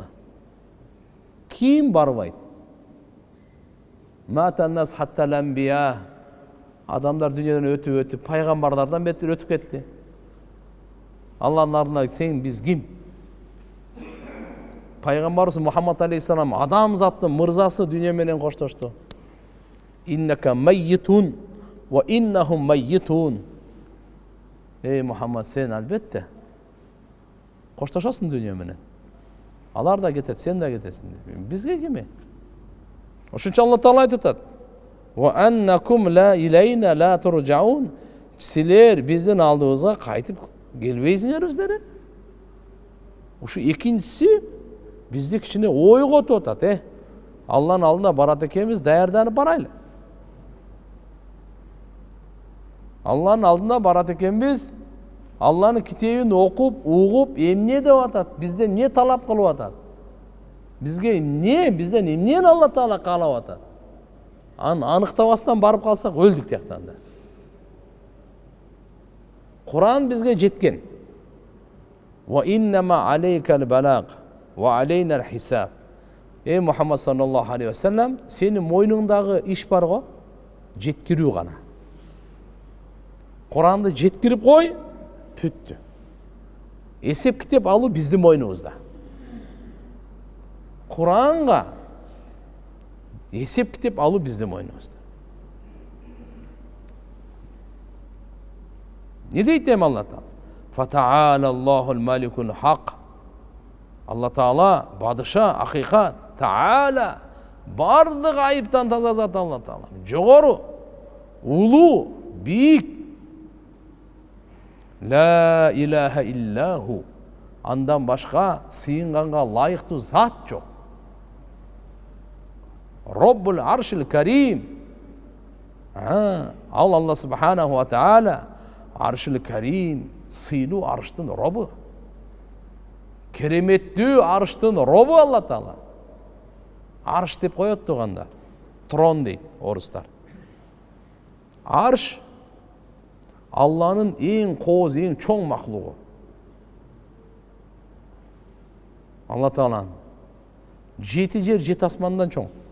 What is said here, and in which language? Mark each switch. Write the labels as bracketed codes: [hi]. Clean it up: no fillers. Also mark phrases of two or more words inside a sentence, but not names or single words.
[ky] Ким барбайт? [ar] مات الناس حتى الأنبياء. [ky] Адамдар дүйнөдөн өтүп, пайгамбарлардан бетер өтүп кетти. Алланын алдына сен биз ким? Пайгамбарыбыз Мухаммад алейхиссалам адам заттын мырзасы дүйнө менен коштошту. [ar] إنك ميت وإنهم ميتون. [ky] Эй Мухаммад, сен албетте коштошосуң дүйнө менен. Алар да кетет, сен да кетесиң. Бизге кеме? Ошончо Алла Таала айтып атат. [ar] وأنكم إلينا لا ترجعون. [ky] Силер биздин алдыбызга кайтып келбейсиңер өздөрү. Ушу экинчиси бизди кичине ойготуп атат, Алланын алдына барат экенбиз, даярданып барайлы. Алланын алдына барат экенбиз, Алланын китебин окуп, угуп, эмне деп атат, бизден не талап кылып атат? Бизге эмне, бизден эмнени Алла Таала каалап атат? Аныктабастан барып калсак өлдүк тияктан да. Куран бизге жеткен. [ar] وإنما عليك البلاغ وعلينا الحساب. Эй Мухаммад صلى الله عليه وسلم, [ky] сенин мойнуңдагы иш бар го, жеткирүү гана. Куранды жеткирип кой, бүттү. Эсеп китеп алуу биздин мойнубузда. Куранга эсеп китеп алуу биздин мойнубузда. Не дейт эми Алла Таала? [ar] فتعالى الله الملك الحق. [ky] Алла Таала бадыша, акыйкат, Таала бардык айыптан таза зат Алла Таала. Жогору, улуу, бийик. [ar] لا إله إلا هو. [ky] Андан башка сыйынганга лайыктуу зат жок. [ar] رب العرش الكريم. [ky] Ал Алла [ar] سبحانه وتعالى العرش الكريم, [ky] сыйлуу арштын робу. Кереметтүү арштын робу Алла Таала. Арш деп коет туганда. Трон дейт орустар. Арш Алланын эң кооз, эң чоң махлугу. Алла Тааланын 7 жер 7 асмандан чоң.